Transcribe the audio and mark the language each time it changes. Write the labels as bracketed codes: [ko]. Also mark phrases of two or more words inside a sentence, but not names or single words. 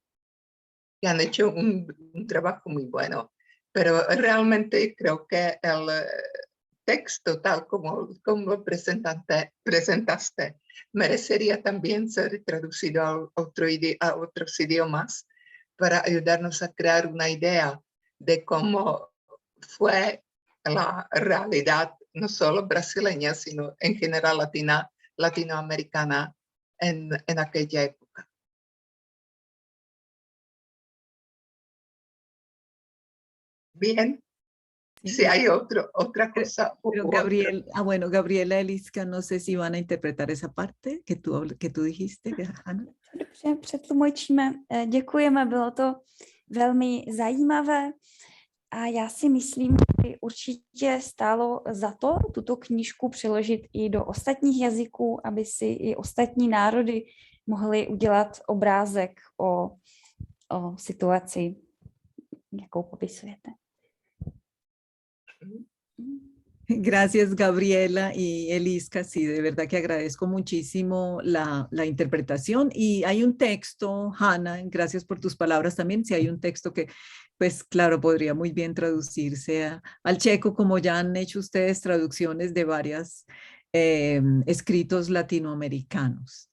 [es] Y han hecho un trabajo muy bueno, pero realmente creo que el texto, tal como lo presentaste, merecería también ser traducido a otros idiomas para ayudarnos a crear una idea de cómo fue la realidad, no solo brasileña, sino en general latinoamericana en aquella época. Bien, Sí, si hay otra cosa. pero Gabriel, bueno, Gabriela, Eliska, no sé si van a interpretar esa parte que tú dijiste, Hanna. [cs] Dobře, přetlumočíme. Děkujeme, bylo to velmi zajímavé a já si myslím, že určitě stálo za to tuto knížku přeložit i do ostatních jazyků, aby si i ostatní národy mohly udělat obrázek o situaci, jakou popisujete. [es] Gracias, Gabriela y Eliska. Sí, de verdad que agradezco muchísimo la interpretación. Y hay un texto, Hanna, gracias por tus palabras también. Sí, hay un texto que, pues claro, podría muy bien traducirse al checo, como ya han hecho ustedes traducciones de varios escritos latinoamericanos.